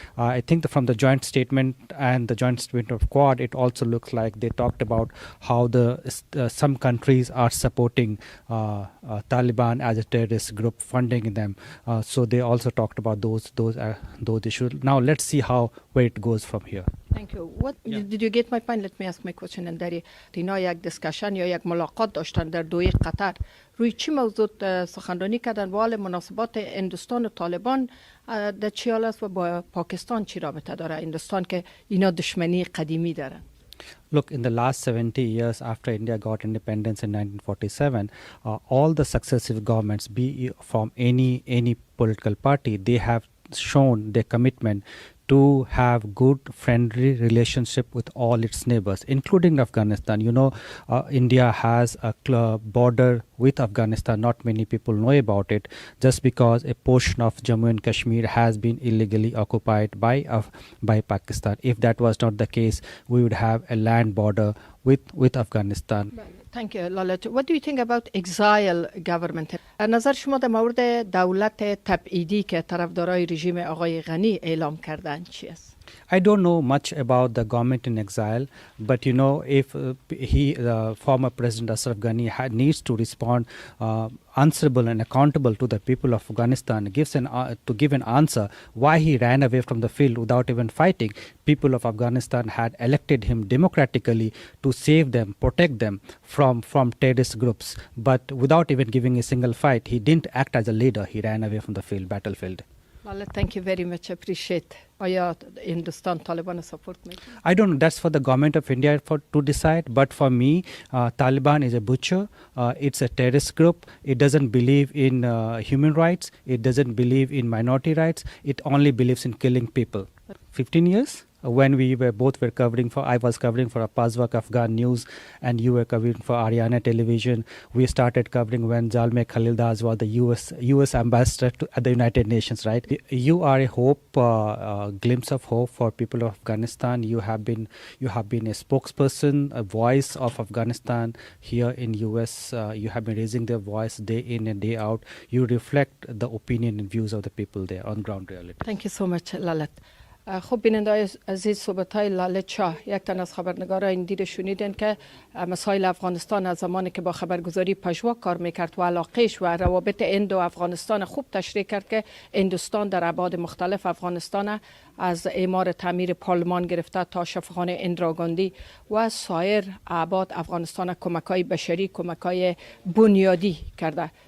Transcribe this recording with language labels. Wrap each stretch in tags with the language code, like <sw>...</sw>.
<en>I think from the joint statement and the joint statement of Quad, it also looks like they talked about how some countries are supporting Taliban as a terrorist group, funding them. So they also talked about those issues. Now let's see where it goes from here. Thank you. Did you get my point? Let me ask my question.</en> <fa>And اینا یک دیسکشن یا یک ملاقات داشتن در دوحه قطر. روی چی موضوع سخنرانی کردن؟ و حال مناسبات هندوستان و طالبان در چی حال است و با پاکستان چی رابطه داره؟ هندوستان که اینا دشمنی قدیمی دارن.</fa> <en>Look, in the last 70 years after India got independence in 1947, all the successive governments, be from any political party, they have shown their commitment to have good friendly relationship with all its neighbors, including Afghanistan. You know, India has a border with Afghanistan. Not many people know about it, just because a portion of Jammu and Kashmir has been illegally occupied by Pakistan. If that was not the case, we would have a land border with Afghanistan. Thank you, Lalit. What do you think about exile government?</en> <fa>نظر شما در مورد دولت تبعیدی که طرفدارای رژیم آقای غنی اعلام کردن چی است؟</fa> <en>I don't know much about the government in exile, but you know, if the former President Ashraf Ghani needs to respond answerable and accountable to the people of Afghanistan, to give an answer why he ran away from the field without even fighting. People of Afghanistan had elected him democratically to save them, protect them from terrorist groups, but without even giving a single fight, he didn't act as a leader. He ran away from the battlefield. Well, thank you very much. Appreciate.</en> <fa>آیا هندوستان طالبان سپورت میکنه؟</fa> <en>I don't know. That's for the government of India to decide. But for me, Taliban is a butcher. It's a terrorist group. It doesn't believe in human rights. It doesn't believe in minority rights. It only believes in killing people. 15 years? When we were covering I was covering for Pazwak Afghan News, and you were covering for Ariana Television. We started covering when Zalmay Khalildas was the US ambassador at the United Nations, right? You are a hope, glimpse of hope for people of Afghanistan. You have been a spokesperson, a voice of Afghanistan here in US. You have been raising their voice day in and day out. You reflect the opinion and views of the people there on ground reality. Thank you so much, Lalit.</en> <fa>خب بیننده عزیز، صحبت‌های لالت شاه، یک تن از خبرنگاران این دید شنیدن که مسائل افغانستان از زمانی که با خبرگزاری پژوا کار میکرد و علاقهش و روابط هند و افغانستان خوب تشریح کرد که هندوستان در ابعاد مختلف افغانستان، از اعمار تعمیر پارلمان گرفته تا شفاخانه اندراگاندی و سایر ابعاد افغانستان کمک‌های بشری، کمک‌های بنیادی کرده.</fa>